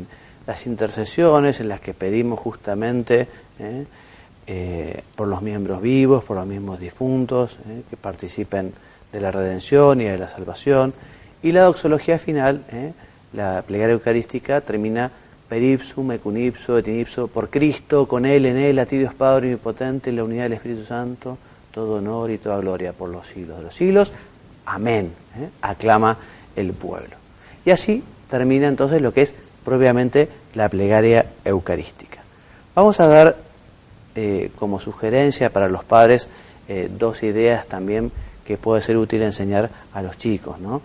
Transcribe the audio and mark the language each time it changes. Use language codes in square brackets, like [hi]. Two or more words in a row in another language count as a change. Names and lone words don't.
[es] Las intercesiones en las que pedimos justamente por los miembros vivos, por los mismos difuntos, que participen de la redención y de la salvación. Y la doxología final, la plegaria eucarística, termina [la] per ipsum, et cum ipso, et in ipso, [es] por Cristo, con Él, en Él, a ti Dios Padre omnipotente, en la unidad del Espíritu Santo, todo honor y toda gloria por los siglos de los siglos. Amén. Aclama el pueblo. Y así termina entonces lo que es propiamente la plegaria eucarística. Vamos a dar como sugerencia para los padres 2 ideas también que puede ser útil enseñar a los chicos, ¿no?